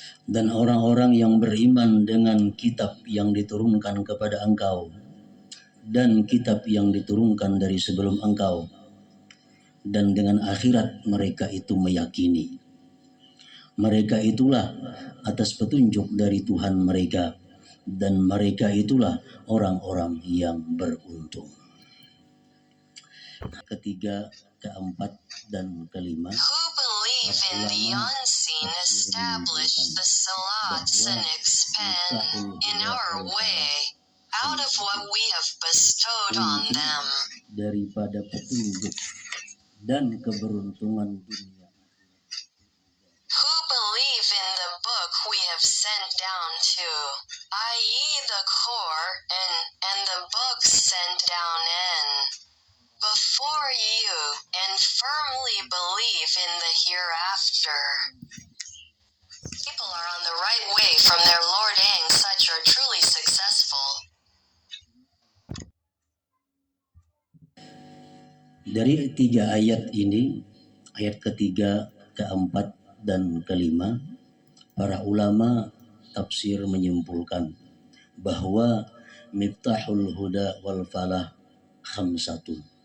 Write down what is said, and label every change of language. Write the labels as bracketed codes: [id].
[id] Dan orang-orang yang beriman dengan kitab yang diturunkan kepada engkau dan kitab yang diturunkan dari sebelum engkau, dan dengan akhirat mereka itu meyakini. Mereka itulah atas petunjuk dari Tuhan mereka, dan mereka itulah orang-orang yang beruntung. Ketiga, keempat, dan kelima. [en] Who believe in the unseen, establish the salats and expend in our way out of what we have bestowed on them. [id] Daripada petunjuk dan keberuntungan dunia. [en] Who believe in the book we have sent down to, i.e. the Quran, and the books sent down in before you, and firmly believe in the hereafter. People are on the right way from their Lord, and such are truly successful. [id] Dari tiga ayat ini, ayat ketiga, keempat, dan kelima, para ulama tafsir menyimpulkan bahwa [ar] miftahul huda wal falah khamsatun.